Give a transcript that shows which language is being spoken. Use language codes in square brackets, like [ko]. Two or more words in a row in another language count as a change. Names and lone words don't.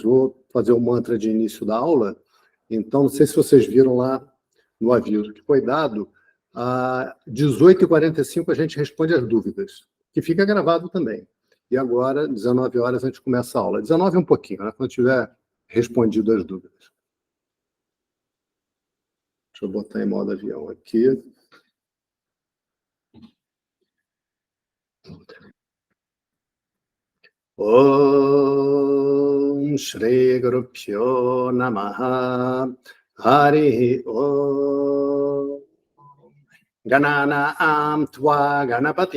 [pt] Vou fazer o mantra de início da aula. Então, não sei se vocês viram lá no aviso que foi dado, às 18h45 a gente responde as dúvidas, que fica gravado também. E agora, 19 horas, a gente começa a aula. 19 é um pouquinho, né? Quando tiver respondido as dúvidas. Deixa eu botar em modo avião aqui. [sa] Om Shri Guru Pyo Namaha Hari Om Gananaam Tva Ganapati